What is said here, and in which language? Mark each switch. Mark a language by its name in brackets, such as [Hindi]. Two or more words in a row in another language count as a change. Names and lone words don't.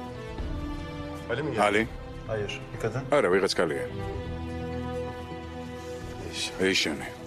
[Georgian] ალი? [Turkish] Hayır. Bir kadın. [Georgian] არა, ვიღაც კალია. ეიშანი.